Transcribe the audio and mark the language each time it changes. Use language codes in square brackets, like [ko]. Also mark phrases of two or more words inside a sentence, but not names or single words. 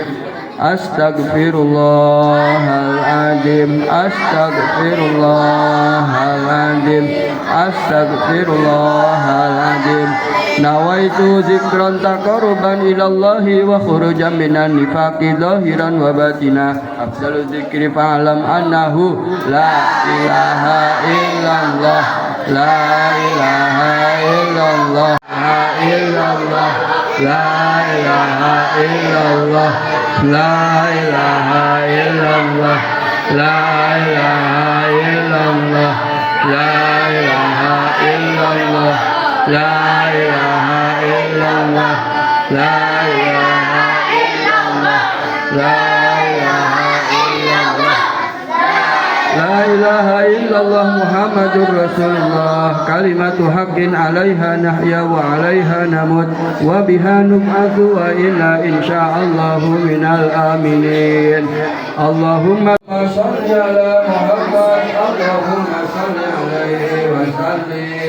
[ar] أستغفر الله العظيم، أستغفر الله العظيم، أستغفر الله العظيم. نويت ذكرا تقربا إلى الله وخروجا من النفاق ظاهرا وباطنا. أفضل الذكر فاعلم أنه لا إله إلا الله. لا إله إلا الله، لا إلا الله، لا إله إلا الله، لا إله إلا الله، لا إله إلا الله، لا إله إلا الله، لا إله إلا الله، لا إله إلا الله، لا إله إلا الله. لا إله إلا الله محمد رسول الله كلمة حق عليها نحيا وعليها نموت وبها نبعث وإنا إن شاء الله من الآمنين. اللهم صل على محمد، اللهم صل عليه وسلم.